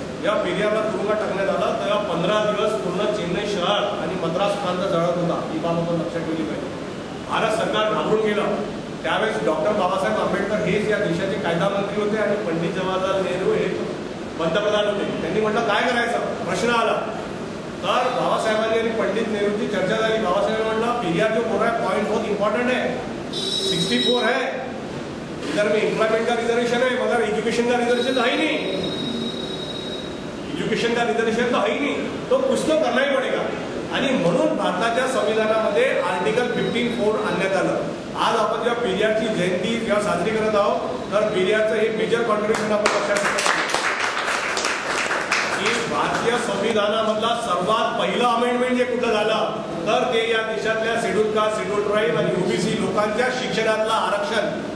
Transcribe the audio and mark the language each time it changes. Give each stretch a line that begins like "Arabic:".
Marathi: जेव्हा पेरियारला तुरुंगात टाकण्यात आलं तेव्हा 15 दिवस पूर्ण चेन्नई शहर आणि मद्रास प्रांत जळत होता, ही बाब आपण लक्षात ठेवली पाहिजे। भारत सरकार घाबरून गेलं। त्यावेळेस डॉक्टर बाबासाहेब आंबेडकर हेच या देशाचे कायदा मंत्री होते आणि पंडित जवाहरलाल नेहरू हे पंतप्रधान होते। त्यांनी म्हटलं काय करायचं, प्रश्न आला तर बाबासाहेबांनी आणि पंडित नेहरूची चर्चा झाली। बाबासाहेबांनी म्हटलं
Hindi: पेरियार जो बोल रहा है पॉइंट बहुत इंपॉर्टेंट है, 64 है, इधर में एम्प्लॉयमेंट का रिजर्वेशन है मगर एजुकेशन का रिजर्वेशन तो है ही नहीं, एजुकेशन का रिजर्वेशन तो है ही नहीं, तो कुछ तो करना ही पडेगा।
Marathi: आणि म्हणून भारताच्या संविधानामध्ये आर्टिकल 15(4) आणण्यात आलं। आज आपण जेव्हा पेरियारची जयंती जेव्हा साजरी करत आहोत तर पेरियारचं हे मेजर कॉन्ट्रिब्युशन आपण लक्षात ठेवायचं की भारतीय संविधानामधला सर्वात पहिलं अमेंडमेंट जे कुठं झालं तर ते या देशातल्या शेड्यूल कास्ट, शेड्यूल ट्राईब आणि OBC लोकांच्या शिक्षणातलं आरक्षण।